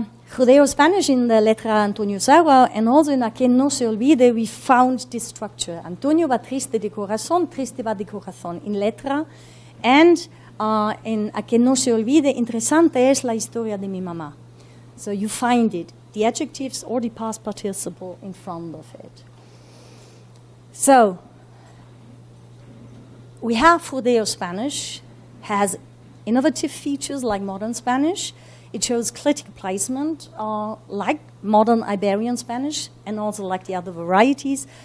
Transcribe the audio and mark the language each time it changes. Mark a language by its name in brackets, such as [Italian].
[English] Judeo-Spanish in the Letra Antonio Saura, and also in A que no se olvide, we found this structure. [Spanish] Antonio va triste de corazón, triste va de corazón in Letra. And in A que no se olvide, interesante es la historia de mi mamá. [English] So you find it, the adjectives or the past participle in front of it. So we have Judeo-Spanish, has innovative features like modern Spanish. It shows clitic placement, like modern Iberian Spanish, and also like the other varieties.